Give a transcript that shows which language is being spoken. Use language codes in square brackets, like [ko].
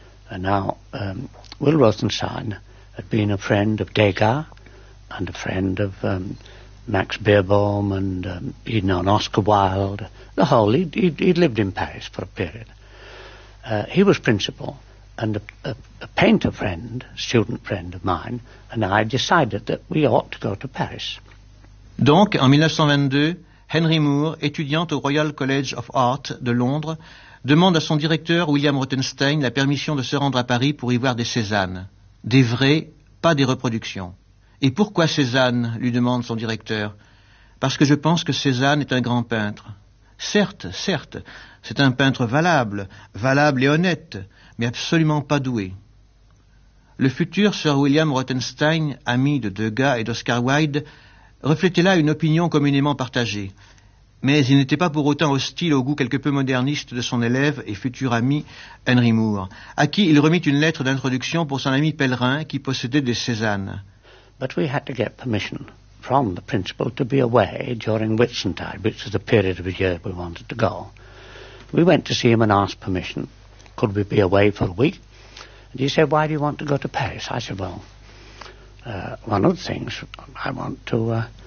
[en] And now Will Rothenstein had been a friend of Degas, and a friend of Max Beerbohm, and he'd known Oscar Wilde, the whole, he'd lived in Paris for a period. He was principal, and a painter friend, student friend of mine, and I decided that we ought to go to Paris. [fr] Donc, en 1922, Henry Moore, étudiant au Royal College of Art de Londres, demande à son directeur, William Rothenstein, la permission de se rendre à Paris pour y voir des Cézanne, des vrais, pas des reproductions. Et pourquoi Cézanne, lui demande son directeur? Parce que je pense que Cézanne est un grand peintre. Certes, certes, c'est un peintre valable, valable et honnête, mais absolument pas doué. Le futur Sir William Rothenstein, ami de Degas et d'Oscar Wilde, reflétait là une opinion communément partagée. mais il n'était pas pour autant hostile au goût quelque peu moderniste de son élève et futur ami Henry Moore, à qui il remit une lettre d'introduction pour son ami Pellerin qui possédait des Cézanne. [en] But we had to get permission from the principal to be away during Whitsuntide, which was the period of the year we wanted to go. We went to see him and asked permission. Could we be away for a week? And he said, why do you want to go to Paris? I said, well, one of the things I want to...